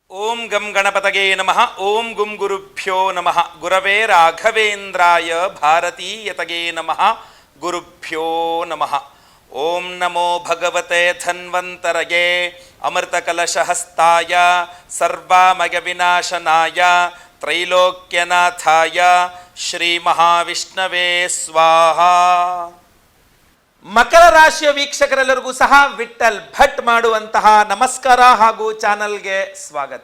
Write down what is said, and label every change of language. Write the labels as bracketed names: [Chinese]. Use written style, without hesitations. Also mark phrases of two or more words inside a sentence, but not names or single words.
[Sanskrit] ಓಂ ಗಂ ಗಣಪತಗೆ ನಮಃ. ಓಂ ಗುಂ ಗುರುಭ್ಯೋ ನಮಃ. ಗುರವೇ ರಾಘವೇಂದ್ರಾಯ ಭಾರತೀಯತಗೆ ನಮಃ. ಗುರುಭ್ಯೋ ನಮಃ. ಓಂ ನಮೋ ಭಗವತೆ ಧನ್ವಂತರಗೆ ಅಮೃತಕಲಶಹಸ್ತಾಯ ಸರ್ವಾಮಯ ವಿನಾಶನಾಯ ತ್ರೈಲೋಕ್ಯನಾಥಾಯ ಶ್ರೀ ಮಹಾವಿಷ್ಣವೇ ಸ್ವಾಹಾ. [Kannada] ಮಕರ ರಾಶಿಯ ವೀಕ್ಷಕರೆಲ್ಲರಿಗೂ ಸಹ ವಿಠಲ್ ಭಟ್ ಮಾಡುವಂತಹ ನಮಸ್ಕಾರ ಹಾಗೂ ಚಾನಲ್ಗೆ ಸ್ವಾಗತ.